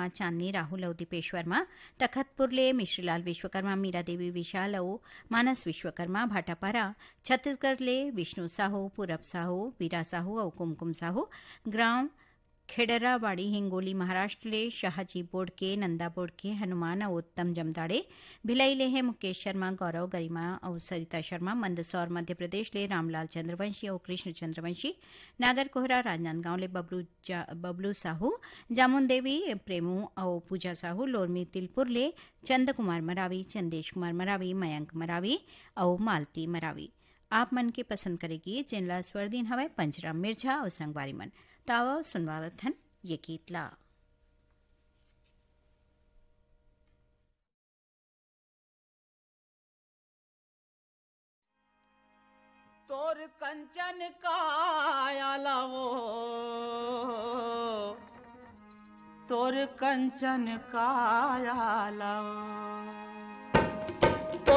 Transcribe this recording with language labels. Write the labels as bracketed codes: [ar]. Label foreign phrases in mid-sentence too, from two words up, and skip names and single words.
[hne] चांदनी, राहुल और दीपेश वर्मा, तखतपुर ले मिश्रीलाल विश्वकर्मा, मीरा देवी विशाल और मानस विश्वकर्मा, भाटापारा, छत्तीसगढ़ ले विष्णु साहू, पूरब साहू, वीरा साहू और कुमकुम साहू, ग्राम खेडरावाड़ी, हिंगोली, महाराष्ट्र ले शाहजी बोडके, नंदा बोडके, हनुमान और उत्तम जमदाड़े, भिलाई ले है मुकेश शर्मा, गौरव, गरिमा और सरिता शर्मा, मंदसौर मध्य प्रदेश ले रामलाल चंद्रवंशी और कृष्ण चंद्रवंशी, नागर कोहरा राजनांदगांव ले बबलू साहू, जामुन देवी, प्रेमू और पूजा साहू, लोरमी तिलपुर ले चंद कुमार मरावी, चंदेश कुमार मरावी, मयंक मरावी और मालती मरावी। आप मन के पसंद करेगी जिनला स्वरदीन हवाई पंचराम मिर्झा और संगवारी मन तावा सुनवावथन ये गीतला। तोर कंचन काया लावो, तोर कंचन काया लावो, तोर